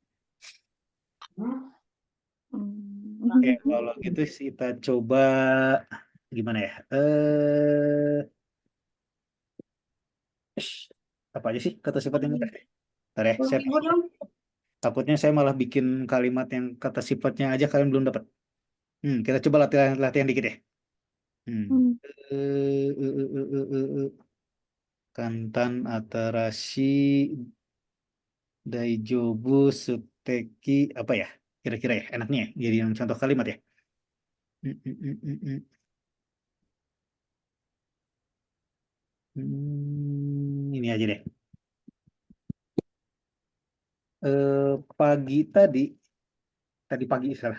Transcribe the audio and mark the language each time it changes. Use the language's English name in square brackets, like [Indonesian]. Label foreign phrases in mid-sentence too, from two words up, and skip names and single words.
[Indonesian] Oke, kalau gitu kita coba gimana ya? Apa aja sih kata sifat yang mudah? Bentar ya, Takutnya saya malah bikin kalimat yang kata sifatnya aja kalian belum dapat. Kita coba latihan dikit ya. Hmm. Hmm. [Japanese] 簡単 新しい 大丈夫 素敵 [Indonesian] apa ya? Kira-kira ya enaknya ya jadi yang contoh kalimat ya. Ini aja deh. Pagi tadi pagi salah.